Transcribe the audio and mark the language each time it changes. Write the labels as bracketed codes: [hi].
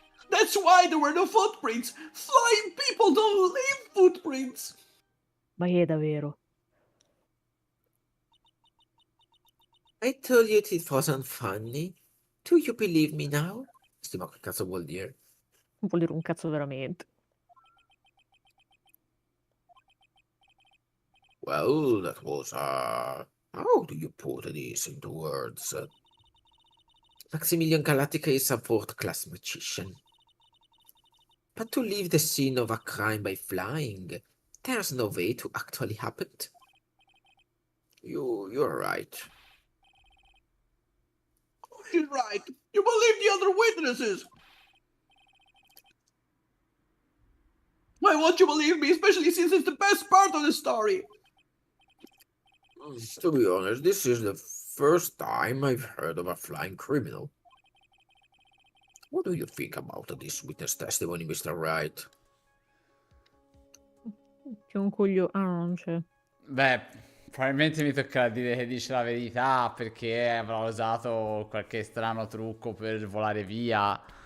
[en] That's why there were no footprints. Flying people don't leave footprints. [it] Ma che è davvero? [en] I told you it wasn't funny. Do you believe me now? [it] Sì, ma che cazzo vuol dire? Non vuol dire un cazzo veramente. [en] Well, that was, how do you put this into words? Maximilian Galactica is a world-class magician. But to leave the scene of a crime by flying, there's no way to actually happen. You're right. He's right. You believe the other witnesses. Why won't you believe me, especially since it's the best part of the story? To be honest, this is the first time I've heard of a flying criminal. What do you think about this witness testimony, Mr. Wright? [it] C'è un coglio... Ah, non c'è. Beh, probabilmente mi toccherà dire che dice la verità perché avrà usato qualche strano trucco per volare via.